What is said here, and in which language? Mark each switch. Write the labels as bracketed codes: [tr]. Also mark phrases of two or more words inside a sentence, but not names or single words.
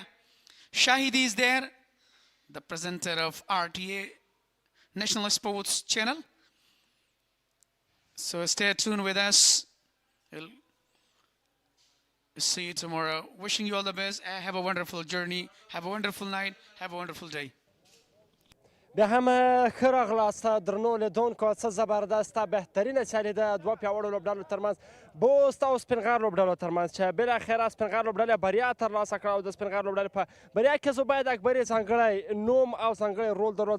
[en] Shahidi is there, the presenter of RTA National Sports Channel. So stay tuned with us. We'll see you tomorrow. Wishing you all the best. Have a wonderful journey. Have a wonderful night. Have a wonderful day. [ps] بیا هم ښه راغلاست درنو لیدونکو. څه زبردسته بهترینه سیالي ده دوه پیاوړو لوبډلو ترمنځ، بوست او سپینغر لوبډلو ترمنځ، چې بالاخره سپینغر لوبډلې بریا ترلاسه کړه. او د سپینغر لوبډلې په بریا کې زبید اکبري ځانګړی نوم او ځانګړی رول درلود.